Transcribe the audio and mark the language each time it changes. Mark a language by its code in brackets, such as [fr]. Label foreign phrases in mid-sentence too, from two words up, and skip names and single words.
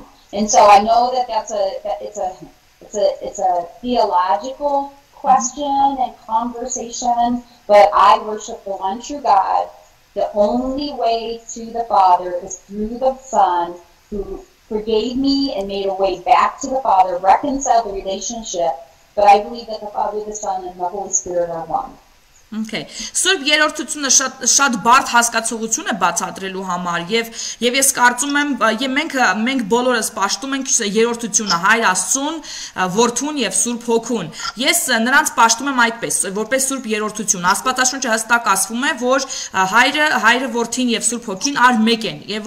[en] And so I know that it's a theological question and conversation, but I worship the one true God. The only way to the Father is through the Son, who forgave me and made a way back to the Father, reconciled the relationship. But I believe that the Father, the Son, and the Holy Spirit are one. [hy] Okay. Սուրբ երրորդությունը շատ բարդ հասկացողություն է բացատրելու համար եւ ես կարծում եմ մենք բոլորս պաշտում ենք երրորդությունը Հայր Աստծուն, Որդուն եւ Սուրբ Հոգուն։ Ես նրանց պաշտում եմ այդպես, որպես Սուրբ երրորդություն։ Աստվածաշունչը հստակ ասվում է, որ Հայրը, Որդին եւ Սուրբ Հոգին ար մեկ են։ Եվ